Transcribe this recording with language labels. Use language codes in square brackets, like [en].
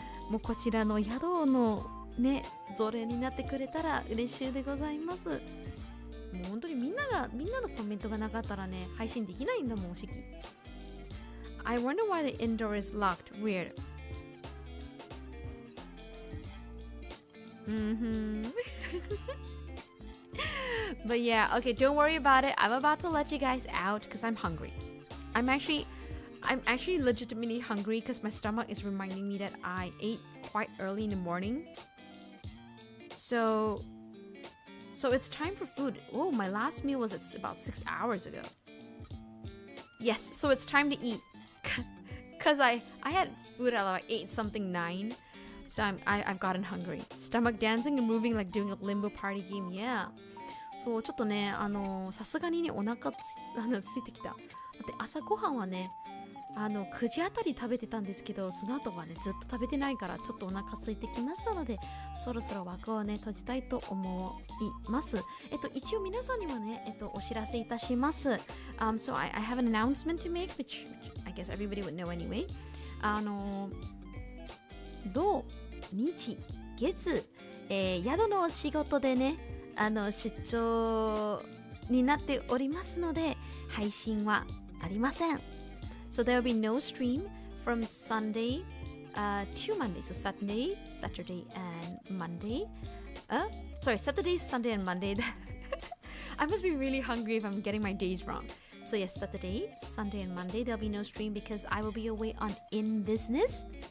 [ja] もうこちらの宿のね、奴隷になってくれたら嬉しいでございます。もう本当にみんなのコメントがなかったらね、配信できないんだもん、Shyky。 [en] I wonder why the indoor is locked. Weird. But yeah, okay, don't worry about it. I'm about to let you guys out because I'm hungry. I'm actually legitimately hungry because my stomach is reminding me that I ate quite early in the morning. So it's time for food. Oh, my last meal was about 6 hours ago. Yes, so it's time to eat. Cause I had food at like 8-something 9. So I've gotten hungry. Stomach dancing and moving like doing a limbo party game. Yeah. [ja] そうちょっとねさすがにねお腹ついてきた。だって朝ごはんはね9時あたり食べてたんですけど、その後はねずっと食べてないからちょっとお腹空いてきましたので、そろそろ枠をね閉じたいと思います。一応皆さんにはねお知らせいたします。 [en] So I have an announcement to make, which I guess everybody would know anyway. [ja] 土日月、宿のお仕事でね出張になっておりますので配信はありません。 [en] So there will be no stream from Sunday to Monday. So Saturday, and Monday. Saturday, Sunday, and Monday. I must be really hungry if I'm getting my days wrong. So yes, Saturday, Sunday, and Monday there'll be no stream because I will be away on in business.